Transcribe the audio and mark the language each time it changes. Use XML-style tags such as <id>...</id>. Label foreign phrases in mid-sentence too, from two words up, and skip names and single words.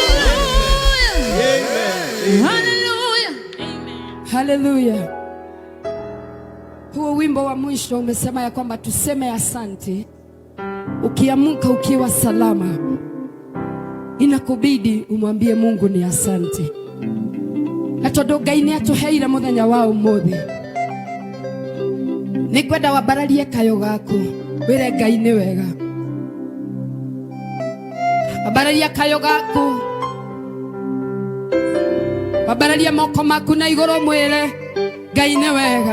<sw>Hallelujah. Hallelujah. Huo wimbo wa mwisho umesema ya kwamba tuseme asante. Ukiamka ukiwa salama, inakubidi umwambie Mungu ni asante.</sw> <ki>Atondo Ngai ni atuheire muthenya wa umuthi. Nikwenda wabararie kayo gaku wire Ngai ni wega. Wabararia kayo gaku, wabararia moko maku na iguru mwire Ngai ni wega.</ki>